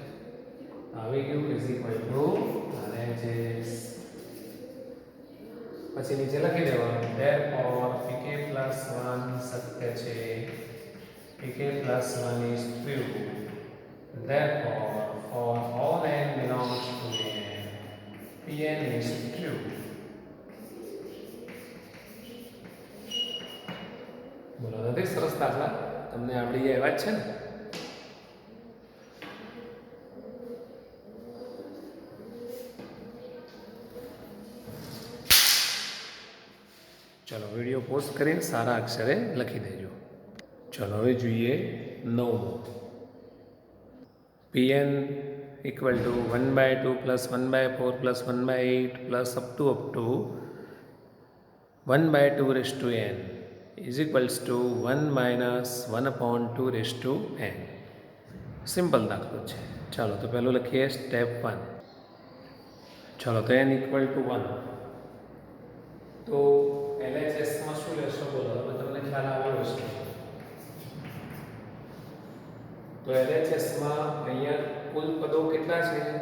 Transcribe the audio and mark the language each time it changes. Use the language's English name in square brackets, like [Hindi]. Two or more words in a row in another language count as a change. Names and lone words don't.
[Gujarati] આવી ગયું [English] is equal to [Gujarati] RHS. પછી નીચે લખી દેવાનું [English] therefore pk plus 1 [Gujarati] સત્ય છે, [English] pk plus 1 is true, therefore for all n belongs to n, pn is true. [Gujarati] બોલો, નથી સરસ દાખલા? તમને આવડી જાય એવા જ છે ને? ચલો, વિડીયો પોસ્ટ કરીને સારા અક્ષરે લખી દેજો. ચલો, હવે જોઈએ 9. [English] pn equal to 1/2 plus 1/4 plus 1/8 plus up to 1/2 raised to n is equals to 1 minus 1/2 raised to n. [Gujarati] સિમ્પલ દાખલો છે. ચાલો, તો પહેલું લખીએ સ્ટેપ 1. ચલો, તો [English] n equal to 1. [Gujarati] તો LHS માં શું લેશો? બોલો, હવે તમને ખ્યાલ આવ્યો છે. તો LHS માં અહીંયા કુલ પદો કેટલા છે?